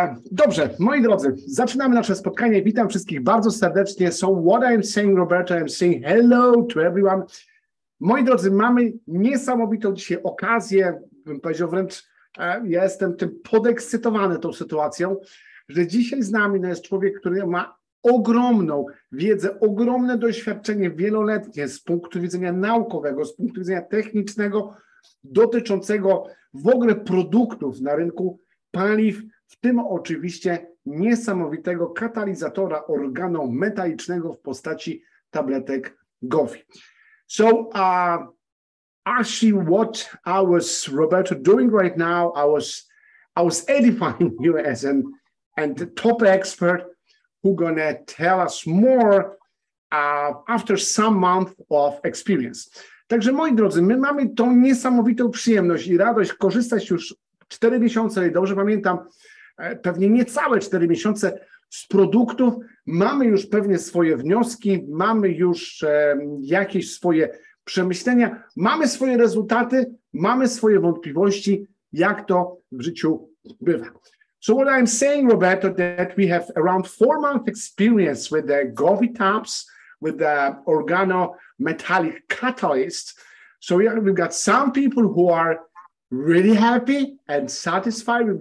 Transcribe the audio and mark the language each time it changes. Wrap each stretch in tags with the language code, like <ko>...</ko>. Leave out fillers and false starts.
<pl>Dobrze, moi drodzy, zaczynamy nasze spotkanie. Witam wszystkich bardzo serdecznie.</pl> <en>So what I'm saying, Roberto, I'm saying hello to everyone.</en> <pl>Moi drodzy, mamy niesamowitą dzisiaj okazję, bym powiedział wręcz, ja jestem tym podekscytowany tą sytuacją, że dzisiaj z nami jest człowiek, który ma ogromną wiedzę, ogromne doświadczenie wieloletnie z punktu widzenia naukowego, z punktu widzenia technicznego, dotyczącego w ogóle produktów na rynku paliw, w tym oczywiście niesamowitego katalizatora organometalicznego w postaci tabletek Govi.</pl> <en>So actually what I was, Roberto, doing right now, I was edifying you as a top expert who gonna tell us more after some month of experience.</en> <pl>Także moi drodzy, my mamy tą niesamowitą przyjemność i radość korzystać już 4 miesiące, jeżeli dobrze pamiętam, pewnie niecałe 4 miesiące z produktów. Mamy już pewnie swoje wnioski, mamy już jakieś swoje przemyślenia, mamy swoje rezultaty, mamy swoje wątpliwości, jak to w życiu bywa.</pl> <en>So what I'm saying, Roberto, that we have around 4-month experience with the Govi taps, with the organometallic catalyst. So we've got some people who are really happy and satisfied.</en>